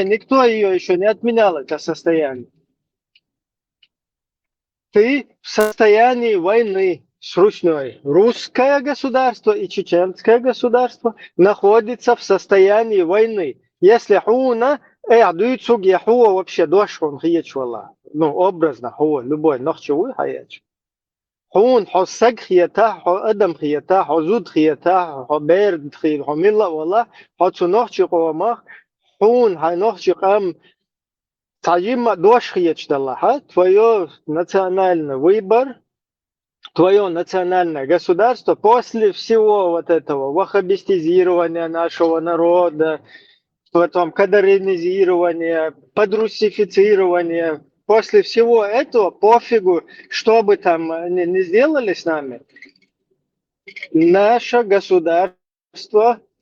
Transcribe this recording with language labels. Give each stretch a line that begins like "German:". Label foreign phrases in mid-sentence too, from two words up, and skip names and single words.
Russian: Никто ее еще не отменял, это состояние. Ты в состоянии войны с Русной. Русское государство и чеченское государство находятся в состоянии войны.
Chechen: Если хуна, дуицуг яхуа вообще дошхун хиечвала.
Russian: Ну, образно, хуа, любой,
Chechen: нохчевой хаеч. Хун, хо саг хиета, хо адам хиета, хо зуд хиета, хо берд хиет, хо милла вала, хо цунохчи хуамах, хун, хай нохчи хам, Таджима дошхиечдалаха,
Russian: твое национальный выбор, твое национальное государство после всего вот этого ваххабистизирования нашего народа, потом кадаринизирования, подрусифицирования, после всего этого пофигу, что бы там не сделали с нами, наше государство